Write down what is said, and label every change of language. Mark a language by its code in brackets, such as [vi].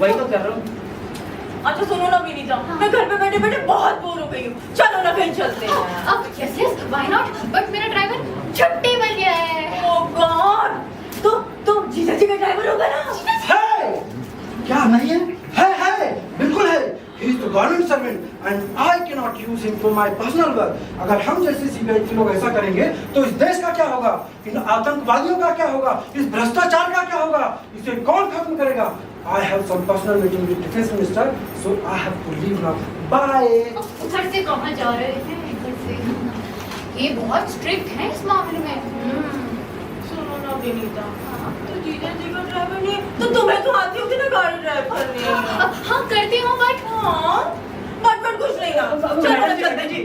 [hi] वही तो कर रहा हूँ। अच्छा सुनो ना विनीता, मैं घर पे बैठे बैठे बहुत बोर हो गई हूँ, चलो ना कहीं चलते हैं। [en] अब yes yes, why not? [hi] But मेरा ड्राइवर छुट्टी मिल गया है। ओह गॉड, तो जीजा जी का ड्राइवर होगा ना? है क्या नहीं है? है बिल्कुल है। [en] He is the government servant and I cannot use him for my personal work. [hi] अगर हम जैसे सीबीआई के लोग ऐसा करेंगे तो इस देश का क्या होगा, इन आतंकवादियों का क्या होगा, इस भ्रष्टाचार का क्या होगा, इसे कौन खत्म करेगा? [en] I have some personal meeting with defense minister, so I have to leave now. Bye. [hi] घर से कहाँ जा रहे हैं? घर से। ये बहुत स्ट्रिक्ट है इस मामले में। सुनो ना विनीता, तो जीजा जी का ड्राइवर नहीं है, तो तुम्हें तो आती होगी ना गाड़ी ड्राइव करने। हाँ करती हूँ, बट बट कुछ नहीं ना। मैडम जी,